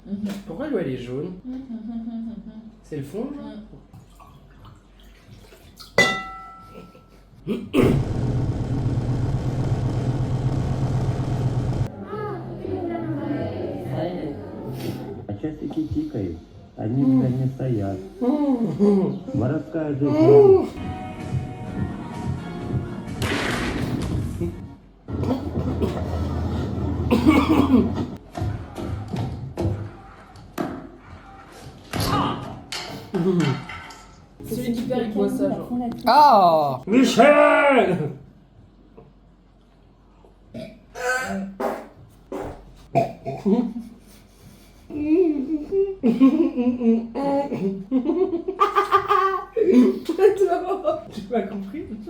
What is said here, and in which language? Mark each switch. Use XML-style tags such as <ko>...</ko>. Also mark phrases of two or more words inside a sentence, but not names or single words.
<fr>Pourquoi l'eau elle est jaune? C'est le fond, genre?</fr> <ru>А часики тикают, они в стороне стоят. Воровская жизнь.</ru> <fr>Celui qui perd, il boit ça, genre. Ah, Michel. Tu m'as compris?</fr>